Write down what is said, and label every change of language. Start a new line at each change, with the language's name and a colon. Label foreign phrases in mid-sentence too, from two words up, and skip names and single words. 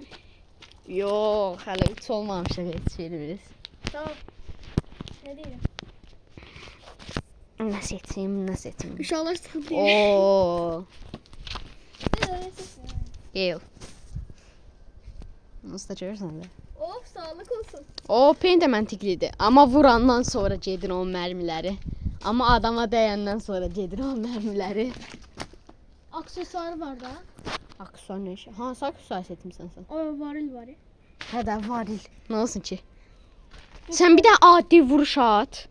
Turkish: Yok hala 3 olmamış geçiririz. Tamam. Ne diyeyim? Nasıl eteyim? İnşallah sıkıntı yok. Oo. Evet.
Azerbaijani: Gel. Nasıl da görürsən də.
Turkish: Of sağlık olsun.
Azerbaijani: O pen de məntiqlidir. Amma vurandan sonra gedir o mərmiləri. Amma adama dəyəndən sonra gedir o mərmiləri. Aksesuarı var da.
Turkish: Aksuar ne işi?
Azerbaijani: Hansı aksuar seçmisən sən?
Turkish: O varil var ya.
Azerbaijani: Hə də varil. Nə olsun ki? Sən bir də adi vuruş at.